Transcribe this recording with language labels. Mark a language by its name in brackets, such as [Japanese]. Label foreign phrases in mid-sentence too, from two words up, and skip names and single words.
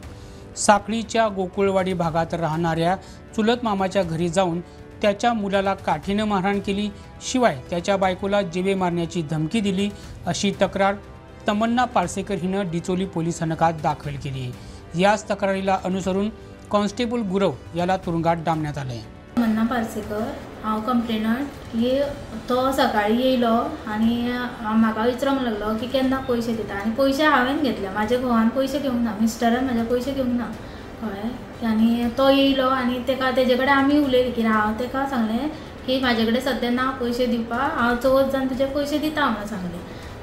[Marathi] साखळीच्या गोकुळवाडी भागात राहणाऱ्या चुलत मामाच्या घरी जाऊन त्याच्या मुलाला काठीने मारहाण केली, शिवाय त्याच्या बायकोला जीवे मारण्याची धमकी दिली अशी तक्रार तमन्ना पारसेकर हिनं डिचोली पोलीस स्थानकात दाखल केली आहे। याच तक्रारीला अनुसरून कॉन्स्टेबल गुरव याला तुरुंगात डांबण्यात आले। [Konkani] तमन्ना पारसेकर हांव कंप्लेनंट ही तो सकाळी येयलो आनी म्हाका विचारूंक लागलो की केन्ना पयशे दिता आनी पयशे हांवें घेतले, म्हाज्या घोवान पयशे घेवंक ना, मिस्टरान म्हाज्या पयशे घेवंक ना कळ्ळें। आनी तो येयलो आनी तेजे कडेन आमी उलयली की हांव तेका सांगलें की म्हाजे कडेन सद्या ना पयशे दिवपाक, हांव चवथ जावन तुजे पयशे दिता म्हणून सांगलें।